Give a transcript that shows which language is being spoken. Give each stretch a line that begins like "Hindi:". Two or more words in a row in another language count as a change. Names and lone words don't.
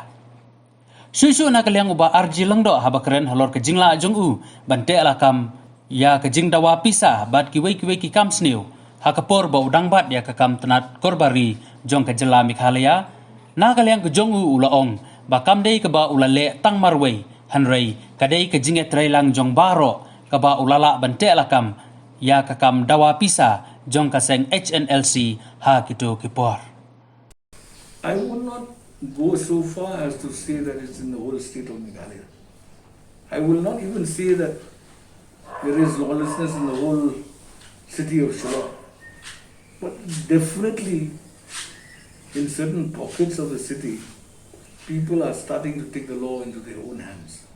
Khasi: Syusyu nakaliang uba RG langdo habakren halor ke jingla jongu bente alakam ya ke jing dawa pisa bat kiwei ki kam sniu ha ke por ba udang bat ya ke kam tenat korbari jong ke Jylla Meghalaya nakaliang ke jongu ulaong ba kam dei ke ba ulale tang marwei hanrei kadei ke jinget trailang jong baro kaba ulala bante alakam ya kakam dawa pisa jong kaseng HNLC ha kitu kipor.
English: I would not go so far as to say that it's in the whole state of Meghalaya. I will not even say that there is lawlessness in the whole city of Shillong. But definitely in certain pockets of the city, people are starting to take the law into their own hands.